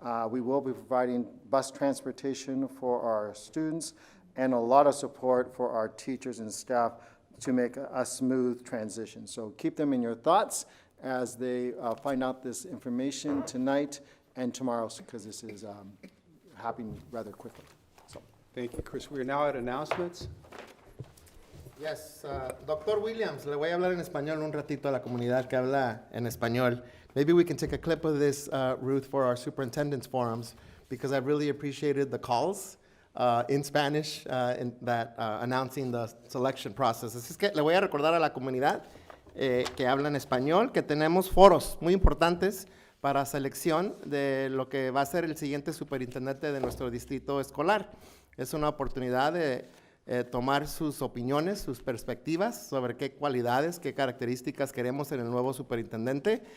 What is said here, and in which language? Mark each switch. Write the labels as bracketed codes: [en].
[en] We will be providing bus transportation for our students and a lot of support for our teachers and staff to make a smooth transition. So keep them in your thoughts as they find out this information tonight and tomorrow, because this is happening rather quickly. So. Thank you, Chris. We are now at announcements. Yes, Dr. [es] Williams, le voy a hablar en español un ratito a la comunidad que habla en español. [en] Maybe we can take a clip of this, Ruth, for our superintendent's forums, because I really appreciated the calls in Spanish announcing the selection process. [es] Así es que le voy a recordar a la comunidad que habla en español que tenemos foros muy importantes para selección de lo que va a ser el siguiente superintendente de nuestro distrito escolar. Es una oportunidad de tomar sus opiniones, sus perspectivas sobre qué cualidades, qué características queremos en el nuevo superintendente.